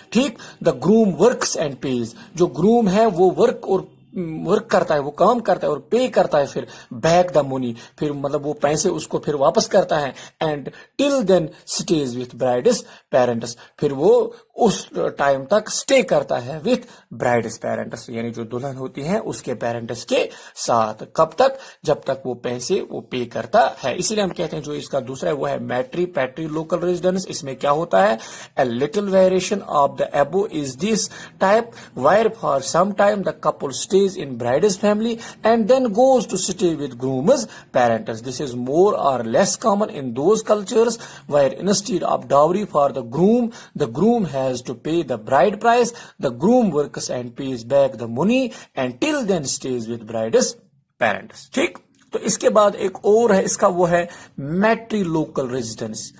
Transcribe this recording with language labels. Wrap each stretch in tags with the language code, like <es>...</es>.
<en>ٹھیک، the groom works and pays.</en> <ur>جو groom ہے وہ ورک کرتا ہے، وہ کام کرتا ہے اور پے کرتا ہے پھر</ur> <en>back the money,</en> <ur>پھر مطلب وہ پیسے اس کو پھر واپس کرتا ہے.</ur> <en>and till then stays with bride's parents,</en> <ur>پھر وہ اس ٹائم تک اسٹے کرتا ہے</ur> <en>with bride's parents,</en> <ur>یعنی جو دلہن ہوتی ہیں اس کے پیرنٹس کے ساتھ. کب تک؟ جب تک وہ پیسے وہ پے کرتا ہے. اسی لیے ہم کہتے ہیں جو اس کا دوسرا ہے وہ ہے پیٹری لوکل ریزیڈنس. اس میں کیا ہوتا ہے؟</ur> <en>a little variation of the above is this type where for some time the couple stays in bride's family and then goes to stay with groom's parents. This is more or less common in those cultures where instead of dowry for the groom has to pay the bride price. The groom works and pays back the money and till then stays with bride's parents.</en> <ur>ٹھیک، تو اس کے بعد ایک اور ہے، اس کا وہ ہے میٹری لوکل ریزیڈنس.</ur>